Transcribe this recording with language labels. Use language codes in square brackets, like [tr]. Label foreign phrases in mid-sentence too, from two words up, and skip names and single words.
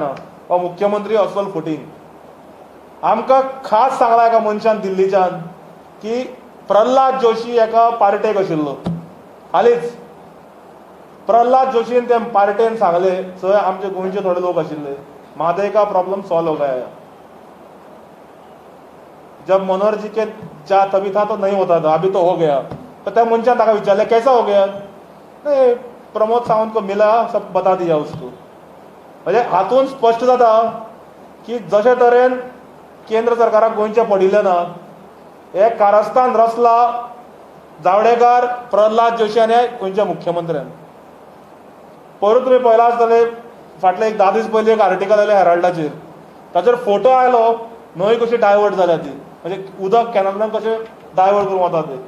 [kok] हो मुख्यमंत्री अस्सल फुटींग. आमकां खास सांगला एका मनशान दिल्लीच्यान की प्रल्हाद जोशी एका पार्टेक आशिल्लो. हालींच प्रल्हाद जोशीन ते पार्टेन सांगले, थंय आमचे गोंयचे थोडे लोक आशिल्ले, [hi] म्हादय का [en] problem solve [hi] हो गया. जब मनोहर जी के जा तभी था तो नहीं होता था, अभी तो हो गया. [kok] तो त्या मनशान ताका विचारले [hi] कैसा हो गया. नहीं, प्रमोद सावंत को मिला, सब बता दिया उसको. [kok] म्हणजे हातून स्पश्ट जाता की जशे तरेन केंद्र सरकाराक गोंयचे पडिल्ले ना, हे कारस्थान रचला जावडेकर, प्रल्हाद जोशी आनी गोंयच्या मुख्यमंत्र्यान. परत तुमी पळयला आसतले फाटले एक 10 दीस पयलीं एक आर्टिकल आयलें हेराल्डाचेर, ताचेर फोटो आयलो न्हंय कशी डायवर्ट जाल्या ती, म्हणजे उदक कॅनलांतल्यान कशें डायवर्ट करून वता ते.